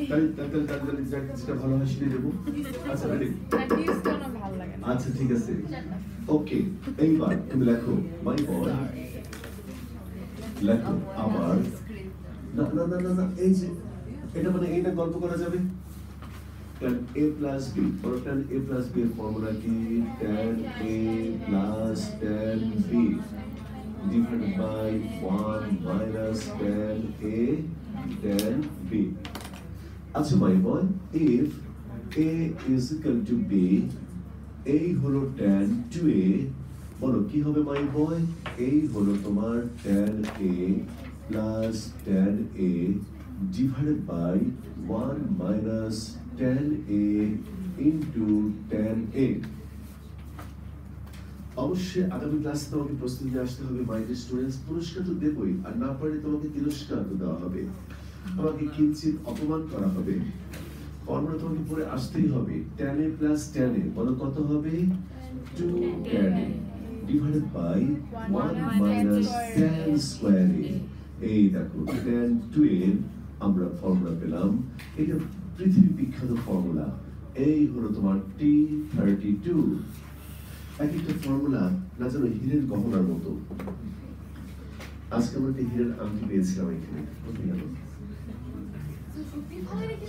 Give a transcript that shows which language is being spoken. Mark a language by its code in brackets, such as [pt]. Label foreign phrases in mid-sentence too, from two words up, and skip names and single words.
[bn] তাহলে যেটা ভালো হয় সেটা দেবো। আচ্ছা রেডি টেস্টও না ভালো লাগে না। আচ্ছা ঠিক আছে ওকে। এইবার তুমি লেখো [en] my boy [bn] লেখো আবার না না না না না এই যে এটা মানে এইটা গল্প করা যাবে [en] tan a plus b or tan a plus b এর ফর্মুলা কি tan a plus tan b [bn] divided by 1 minus tan a tan b। আচ্ছা [en] my boy if a is equal to b [bn] এই হলো [en] tan 2a [bn] বলো কি হবে [en] my boy [bn] এই হলো তোমার [en] tan a plus tan a [bn] divided by 1 minus tan a into tan a। অবশ্যই আগামী ক্লাসে তোমাকে প্রস্তুতি নিয়ে আসতে হবে [en] my students. [bn] পুরস্কার তো দেবই, আর না পারলে তোমাকে তিরস্কার দেওয়া হবে, তোমাকে কিঞ্চিত অপমান করা হবে। ফর্মুলা তোমাকে পড়ে আসতেই হবে [en] tan a plus tan a [bn] বলো কত হবে [en] 2 tan a divided by 1 [bn] 1 [en] minus square tan square a। [bn] এই দেখো [en] tan 2a [bn] আমরা ফর্মুলা পেলাম, এটা পৃথিবী বিখ্যাত ফর্মুলা। এই হলো তোমার T32। এক একটা ফর্মুলা না যেন হীরের গহনার মতো। আজকে আমরা একটা হীরের আংটি পেয়েছিলাম এখানে, কোথায় গেল? সত্যি ভালো রেখেছি